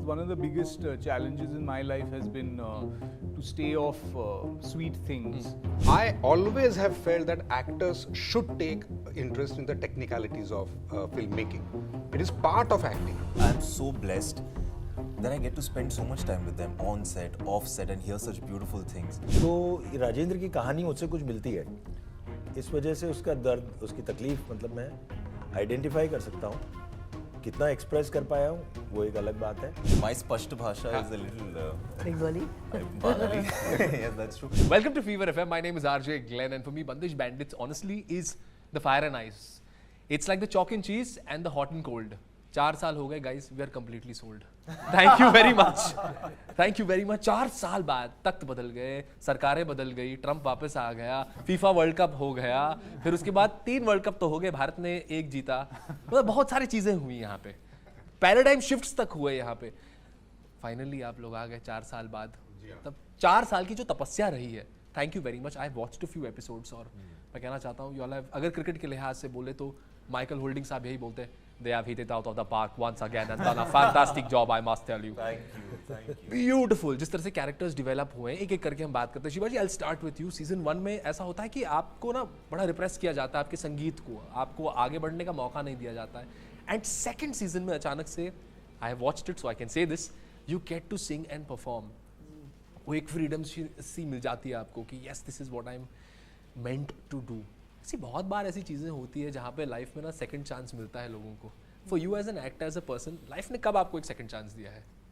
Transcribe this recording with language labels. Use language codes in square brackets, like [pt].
[en] one of the biggest challenges in my life has been to stay off sweet things. I always have felt that actors should take interest in the technicalities of filmmaking. It is part of acting. I'm so blessed that I get to spend so much time with them on set, off set and hear such beautiful things. [hi] तो राजेंद्र की कहानी मुझसे कुछ मिलती है, इस वजह से उसका दर्द, उसकी तकलीफ मतलब मैं आइडेंटिफाई कर सकता हूँ. कितना एक्सप्रेस कर पाया हूँ वो एक अलग बात है. [en] My spasht bhasha is a little Bengali. Bengali. Yes, that's true. Welcome to Fever FM. My name is RJ Glenn, and for me, Bandish Bandits honestly is the fire and ice. It's like the chalk and cheese and the hot and cold. [hi] 4 साल हो गए [en] guys, we are completely sold. Thank you very much. Thank you very much. [hi] 4 साल बाद तख्त बदल गए, सरकारें बदल गई, ट्रम्प वापस आ गया, फीफा वर्ल्ड कप हो गया, फिर उसके बाद 3 वर्ल्ड कप तो हो गए, भारत ने 1 जीता. मतलब बहुत सारी चीजें हुई यहाँ पे. पैराडाइम शिफ्ट्स तक हुए यहाँ पे. फाइनली आप लोग आ गए 4 साल बाद. तब 4 साल की जो तपस्या रही है, thank you very much. [en] I watched a few episodes [hi] और मैं कहना चाहता हूँ, [en] you [hi] अगर क्रिकेट के लिहाज से बोले तो माइकल होल्डिंग साहब यही बोलते हैं, [en] they have hit it out of the park once again and done a fantastic job, I must tell you. Thank you. Beautiful. [hi] जिस तरह से कैरेक्टर्स डेवलप हुए हैं, एक एक करके हम बात करते हैं. [en] Shiva ji, I'll start with you. [hi] Season 1 में ऐसा होता है कि आपको ना बड़ा रिप्रेस किया जाता है, आपके संगीत को, आपको आगे बढ़ने का मौका नहीं दिया जाता है. [en] and second season [hi] में अचानक से, [en] I have watched it so I can say this, you get to sing and perform. [hi] वो एक फ्रीडम सी मिल जाती है आपको कि [en] yes, this is what I'm meant to do. [hi] ऐसी बहुत बार ऐसी चीज़ें होती है जहाँ पे लाइफ में ना सेकंड चांस मिलता है लोगों को. [en] for you as an actor, as a person, [hi] life ने कब आपको एक सेकंड चांस दिया है?